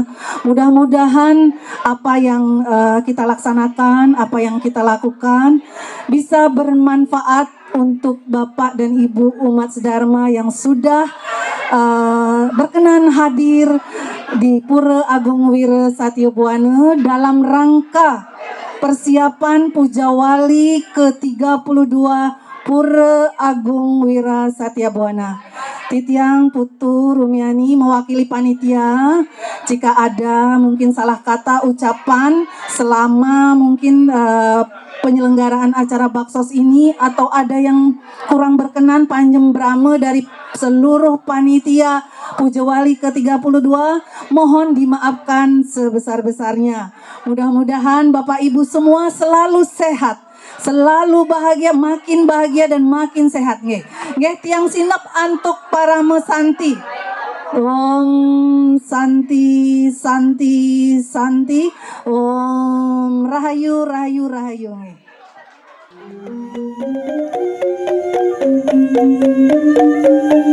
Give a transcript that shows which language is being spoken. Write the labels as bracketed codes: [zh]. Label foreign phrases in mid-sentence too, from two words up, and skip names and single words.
[id] Mudah-mudahan apa yang kita laksanakan, apa yang kita lakukan bisa bermanfaat untuk Bapak dan Ibu umat sedharma yang sudah berkenan hadir di Pura Agung Wira Satya Buana dalam rangka persiapan Pujawali ke-32 Pura Agung Wira Satya Buana. Titiang Putu Rumiani mewakili panitia. Jika ada mungkin salah kata ucapan selama mungkin penyelenggaraan acara baksos ini atau ada yang kurang berkenan panjem brame dari seluruh panitia Pujawali ke-32, mohon dimaafkan sebesar-besarnya. Mudah-mudahan Bapak Ibu semua selalu sehat, selalu bahagia, makin bahagia dan makin sehat nggih. [ban] Nggih tiang sinep antuk para mesanti. [sa] Om Santi Santi Santi. [ban] Om Rahayu Rahayu Rahayu nggih.